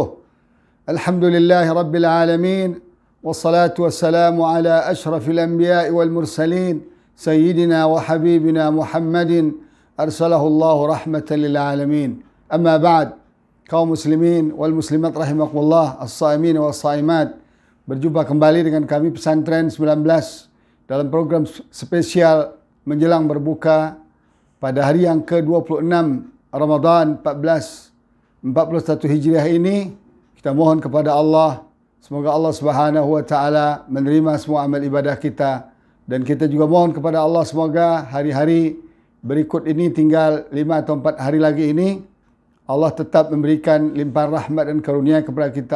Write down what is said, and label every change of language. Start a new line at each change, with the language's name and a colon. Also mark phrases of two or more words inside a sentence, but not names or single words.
Arabic: الحمد لله رب العالمين. والصلاة والسلام على أشرف الأنبياء والمرسلين. سيدنا وحبيبنا محمد. أرسله الله رحمة للعالمين. أما بعد. قوم المسلمين والمسلمات رحمكم الله. الصائمين والصائمات.
Indonesian: Berjumpa kembali dengan kami Pesantren 19 dalam program spesial menjelang berbuka pada hari yang ke-26 Ramadan 1441 Hijriah ini. Kita mohon kepada Allah, semoga Allah
Arabic: سبحانه وتعالى
Indonesian: menerima semua amal ibadah kita, dan kita juga mohon kepada Allah semoga hari-hari berikut ini, tinggal 5 atau 4 hari lagi ini, Allah tetap memberikan limpahan rahmat dan karunia kepada kita.